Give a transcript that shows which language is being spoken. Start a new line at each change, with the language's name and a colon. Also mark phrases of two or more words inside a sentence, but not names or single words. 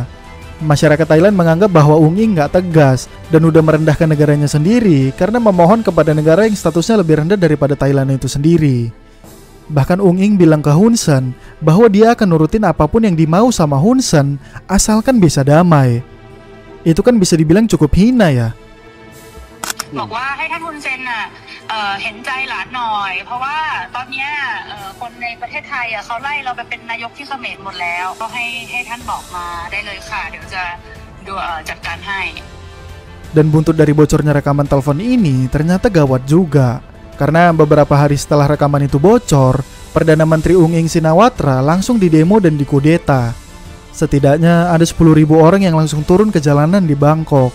Indonesian: Masyarakat Thailand menganggap bahwa Ung Ing nggak tegas dan udah merendahkan negaranya sendiri karena memohon kepada negara yang statusnya lebih rendah daripada Thailand itu sendiri. Bahkan Ung Ing bilang ke Hun Sen bahwa dia akan nurutin apapun yang dimau sama Hun Sen asalkan bisa damai. Itu kan bisa dibilang cukup hina ya.
Thai: บอกว่าให้ท่านฮุนเซนน่ะเห็นใจหลานหน่อยเพราะว่าตอนเนี้ยคนในประเทศไทยเขาไล่เราไปเป็นนายกที่เขมรหมดแล้วก็ให้ท่านบอกมาได้เลยค่ะเดี๋ยวจะดูจัดการให้
Indonesian: Dan buntut dari bocornya rekaman telepon ini ternyata gawat juga. Karena beberapa hari setelah rekaman itu bocor, Perdana Menteri Ung Ing Shinawatra langsung didemo dan dikudeta. Setidaknya ada 10.000 orang yang langsung turun ke jalanan di Bangkok.